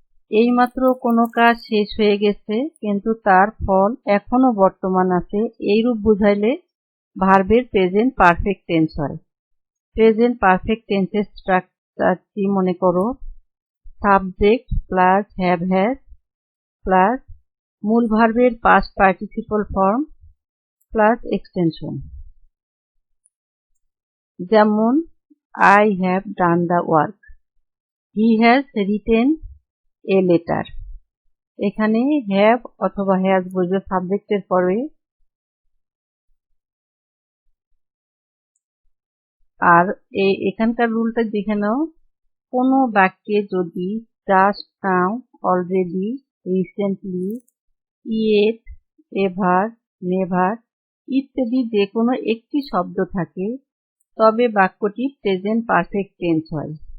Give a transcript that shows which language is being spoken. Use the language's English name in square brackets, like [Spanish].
[Bangla] এইমাত্র কোনো কাজ শেষ হয়ে গেছে কিন্তু তার ফল এখনো বর্তমান আছে, এইরূপ বুঝাইলে ভার্বের প্রেজেন্ট পারফেক্ট টেন্স হয়। প্রেজেন্ট পারফেক্ট টেন্সের স্ট্রাকচারটি মনে করো, subject plus have has plus মূল ভার্বের past participle form plus extension. যেমন [English] I have done the work, he has written a letter। [Bangla] এখানে have অথবা has বসবে সাবজেক্টের পরে, আর এখানকার রুলটা দেখে নাও, কোনো বাক্যে যদি just now, already, recently, yet, ever, never ইত্যাদি যে কোনো একটি শব্দ থাকে তবে বাক্যটি প্রেজেন্ট পারফেক্ট টেন্স হয়।